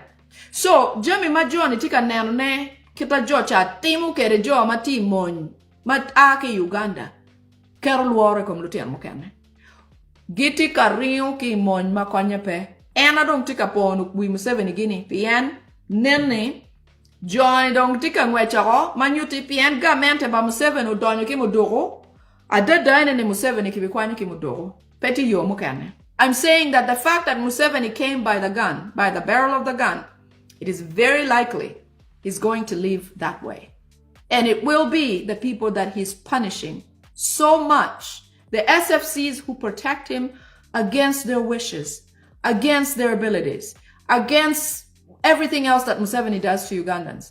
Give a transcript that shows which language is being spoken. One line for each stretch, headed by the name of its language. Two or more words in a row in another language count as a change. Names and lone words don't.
Acoli: So jami majoni tika nanu ne kita jo cha timu kere jo mati mon mat ake Uganda kero luore kom lutian mokene giti kariu ki mon makonye pe ena dong tika ponu wi Museveni gini pien nene Join dong tika ngwecharo manyuti pien gamente ba Museveni udonyo ki mudoro ada daine ni Museveni ki bikwanyo ki mudoro peti yo mukane.
English: I'm saying that the fact that Museveni came by the gun, by the barrel of the gun, it is very likely he's going to leave that way. And it will be the people that he's punishing so much, the SFCs who protect him against their wishes, against their abilities, against everything else that Museveni does to Ugandans.